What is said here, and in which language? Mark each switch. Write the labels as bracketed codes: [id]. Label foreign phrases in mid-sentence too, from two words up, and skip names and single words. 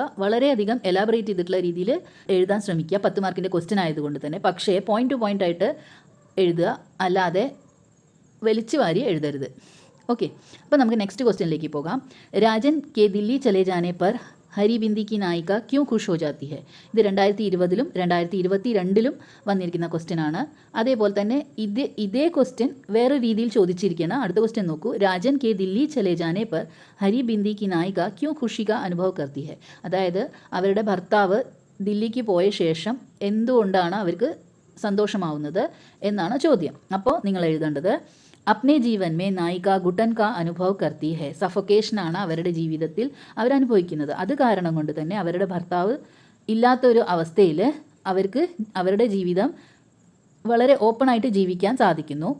[ml] വളരെയധികം എലാബറേറ്റ് ചെയ്തിട്ടുള്ള രീതിയിൽ എഴുതാൻ ശ്രമിക്കുക. 10 മാർക്കിൻ്റെ ക്വസ്റ്റ്യൻ ആയതുകൊണ്ട് തന്നെ. പക്ഷേ [en] point to point [ml] ആയിട്ട് എഴുതുക, അല്ലാതെ വലിച്ചു വാരി എഴുതരുത്. ഓക്കെ, അപ്പോൾ നമുക്ക് നെക്സ്റ്റ് ക്വസ്റ്റ്യനിലേക്ക് പോകാം. [hi] राजन के दिल्ली चले जाने पर हरिबिंदी की नायिका क्यों खुश हो जाती है. [ml] ഇത് 2020 2022 വന്നിരിക്കുന്ന ക്വസ്റ്റ്യൻ ആണ്. അതേപോലെ തന്നെ ഇതേ ക്വസ്റ്റ്യൻ വേറെ രീതിയിൽ ചോദിച്ചിരിക്കുകയാണ്. അടുത്ത ക്വസ്റ്റ്യൻ നോക്കൂ. [hi] राजन के दिल्ली चले जाने पर हरिबिंदी की नायिका क्यों खुशी का अनुभव करती है. [ml] അതായത് അവരുടെ ഭർത്താവ് ദില്ലിക്ക് പോയ ശേഷം എന്തുകൊണ്ടാണ് അവർക്ക് സന്തോഷമാവുന്നത് എന്നാണ് ചോദ്യം. അപ്പോൾ നിങ്ങൾ എഴുതേണ്ടത് [hi] अपने जीवन में नायिका घुटन का अनुभव करती है. [ml] സഫോക്കേഷനാണ് അവരുടെ ജീവിതത്തിൽ അവരനുഭവിക്കുന്നത്. അത് കാരണം കൊണ്ട് തന്നെ അവരുടെ ഭർത്താവ് ഇല്ലാത്തൊരു അവസ്ഥയിൽ അവർക്ക് അവരുടെ ജീവിതം വളരെ ഓപ്പണായിട്ട് ജീവിക്കാൻ സാധിക്കുന്നു.